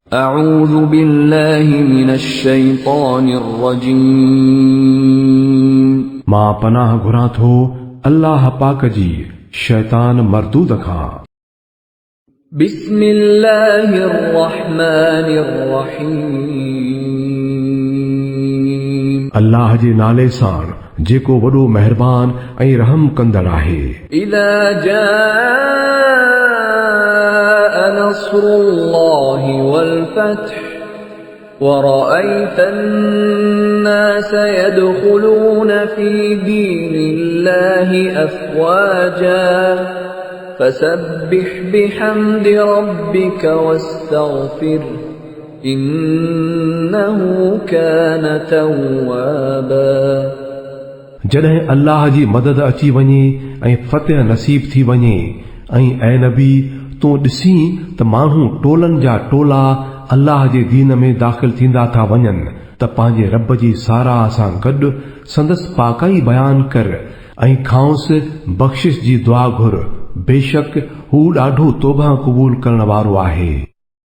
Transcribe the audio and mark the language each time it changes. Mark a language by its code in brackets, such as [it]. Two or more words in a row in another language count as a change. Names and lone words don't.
[ar] أعوذ بالله من الشيطان الرجيم [sd] मां पनाह घुरां थो अल्लाह पाक जी शैतान मरदूद खां। [ar] بسم الله الرحمن الرحيم [sd] अल्लाह जे नाले सां जेको वॾो महिरबान ऐं रहम कंदड़ आहे। [ar] إذا جاء نصر الله والفتح ورأيت الناس يدخلون في دين الله أفواجا فسبح بحمد ربك واستغفره إنه كان توابا। [sd] जॾहिं अल्लाह जी मदद अची वञे ऐं फतेह नसीब थी वञे ऐं ऐ नबी तूं ॾिसी त माण्हू टोलनि जा टोला अल्लाह जे दीन में दाख़िल थींदा था वञनि त पंहिंजे रब जी साराह सां गॾु संदसि पाकाई बयान कर ऐं खांसि बख़्शिश जी दुआ घुर, बेशक हू ॾाढो तौबा क़बूल करण वारो आहे।